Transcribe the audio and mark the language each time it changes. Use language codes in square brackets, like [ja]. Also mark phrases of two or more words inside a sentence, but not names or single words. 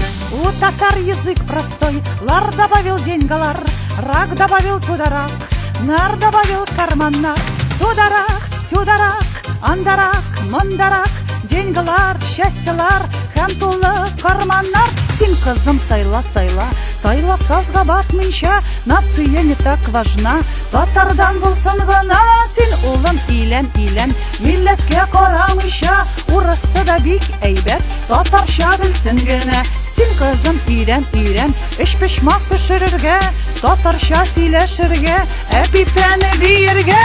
[ru] У татар язык простой. Лар добавил деньгалар, рак добавил тударак, нар добавил карманнар. Тударак, сюдарак, андарак, мандарак, деньгалар, счастьялар, [tt] һәм тулы карманнар. Син, кызым, сайла, сайла, сайла сазга батмыйча, [ru] нация не так важна. [tt] Татардан булсын гына, син, улым, илән, илән, милләткә карамыйча. Урысы да бик әйбәт, татарча белсен генә. Син, кызым, өйрән, өйрән, эш-пешмак пешерергә, татарча сөйләшергә, пипәне биергә.